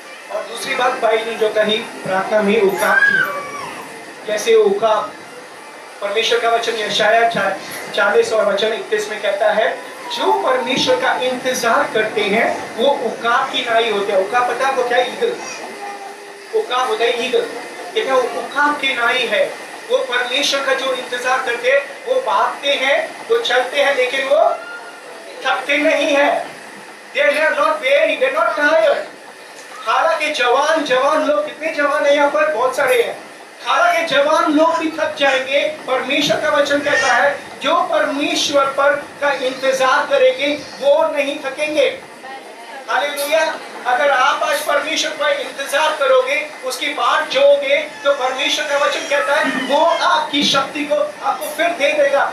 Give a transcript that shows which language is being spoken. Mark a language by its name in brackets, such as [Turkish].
[Hindi] और दूसरी बात बाइबल ने जो कही प्रार्थना में उकाब की, जैसे उकाब, परमेश्वर का वचन यशाया 40 और वचन 31 में कहता है जो परमेश्वर का इंतजार करते हैं वो उकाब की नाई होते हैं। उकाब पता है वो क्या? ईगल। उकाब होता है ईगल। देखा, वो उकाब की नाई है। वो परमेश्वर का जो इंतजार करते हैं, वो भागते हैं, वो चलते हैं, लेकिन वो थकते नहीं है। [English] They are not weary, they are not tired। [Hindi] हालांकि जवान लोग, कितने जवान है यहाँ पर? बहुत सारे हैं। हालांकि जवान लोग भी थक जाएंगे, परमेश्वर का वचन कहता है जो परमेश्वर पर का इंतजार करेंगे वो नहीं थकेंगे। हालेलुया। अगर आप आज परमेश्वर पर इंतजार करोगे, उसकी बात जोगे, तो परमेश्वर का वचन कहता है वो आपकी शक्ति को आपको फिर दे देगा।